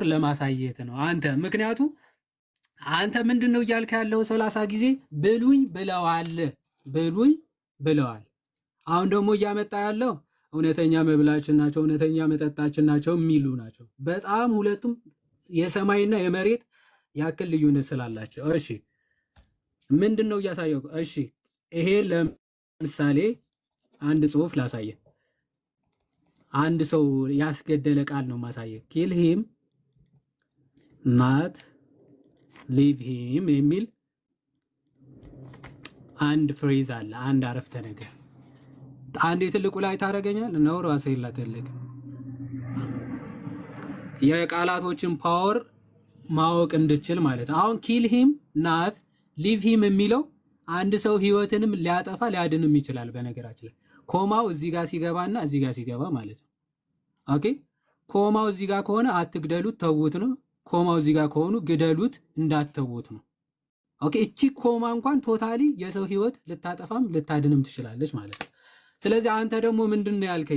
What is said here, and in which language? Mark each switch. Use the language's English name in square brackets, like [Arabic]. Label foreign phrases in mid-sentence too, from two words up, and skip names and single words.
[Amharic] ለማሳየት ነው አንተ። ምክንያቱ አንተ ምንድነው እያልክ ያለው 30 ጊዜ ብሉኝ ብለዋል፣ ብሉኝ ብለዋል። አሁን ደግሞ እያመጣ ያለው እውነተኛ መብላችን ናቸው፣ እውነተኛ መጠጣችን ናቸው የሚሉ ናቸው። በጣም ሁለቱም የሰማይና የመሬት ያክል ልዩነት ስላላቸው። እሺ ምንድነው እያሳየው? እሺ ይሄ ለምሳሌ አንድ ጽሁፍ ላሳየ። አንድ ሰው ያስገደለ ቃል ነው ማሳየ። [English] kill him not leave him [Amharic] የሚል አንድ ፍሬዝ አለ፣ አንድ አረፍተ ነገር። አንድ የትልቁ ላይ ታረጋኛል ነው ራሴ ይላተልክ የቃላቶችን ፓወር ማወቅ እንድችል ማለት። አሁን [English] kill him not leave him [Amharic] የሚለው አንድ ሰው ህይወትንም ሊያጠፋ ሊያድንም ይችላል። በነገራችን ላይ ኮማው እዚህ ጋር ሲገባና እዚህ ጋር ሲገባ ማለት ነው። ኦኬ ኮማው እዚህ ጋር ከሆነ አትግደሉት ተውት ነው። ኮማው እዚህ ጋር ከሆኑ ግደሉት እንዳትተውት ነው። ኦኬ እቺ ኮማ እንኳን ቶታሊ የሰው ህይወት ልታጠፋም ልታድንም ትችላለች ማለት ነው። ስለዚህ አንተ ደግሞ ምንድነው ያልከኝ?